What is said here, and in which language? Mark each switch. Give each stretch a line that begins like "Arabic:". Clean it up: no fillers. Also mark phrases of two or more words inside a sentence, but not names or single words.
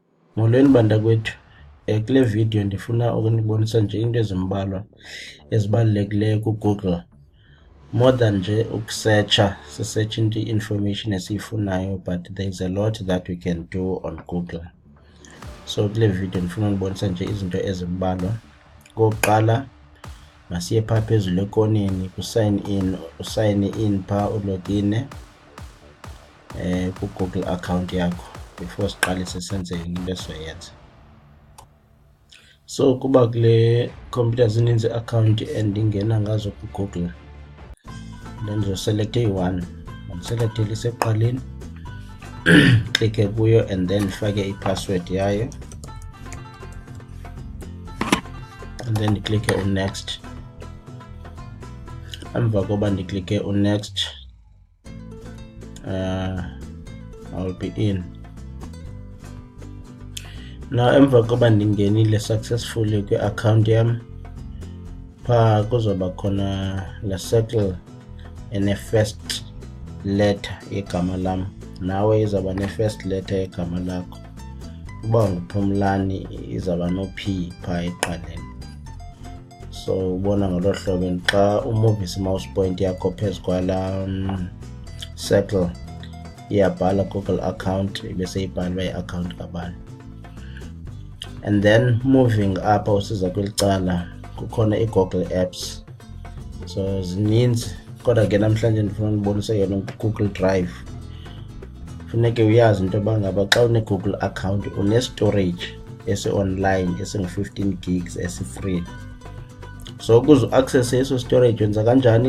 Xhosa: Molweni banda kwethu. Kule video ndifuna ukunibonisa nje into ezimbalwa ezibalulekileyo kuGoogle.
English: More than
Xhosa: nje ukusearcha, sisearch into information esiyifunayo,
English: but there is a lot that we can do on Google.
Xhosa: So kule video ndifuna unibonisa nje izinto ezimbalwa. Kokuqala masiye phaa phezulu ekoneni usayine in phaa ulogine ku-Google account yakho before siqalise senze into esizoyenza. So kuba kule computer zininzi account endingena ngazo ku-Google, then ndizoselect i-one, ndiselekte lisekuqaleni, klike kuyo
English: and then
Xhosa: ndifake i-password yayo
English: and then
Xhosa: ndiklike unext. Emva koba ndiklike unext,
English: I will be in.
Xhosa: Now emva koba ndingenile successfully kwi-account yam, phaa kuzoba khona la circle ene-
English: first letter
Xhosa: yegama lam. Nawe izawuba ne-
English: first letter
Xhosa: yegama lakho. Uba nguPhumlani izawuba no-P phaa ekuqaleni. So ubona ngolo hlobo, xa umuvisa i-
English: mouse point
Xhosa: yakho phezu kwala circle iyabhala Google account, ibe seyibhalwa i-account kabani.
English: And then moving up
Xhosa: usiza kwelicala kukhona i-Google apps. So zininzi, kodwa ke namhlanje ndifuna ukubonisa yona ku-Google Drive. Funeke uyazi into yoba ngaba xa une-Google account une-storage esi-online esingu-15 gigs esi-free. So ukuze uaccesse eso storage wenza kanjani?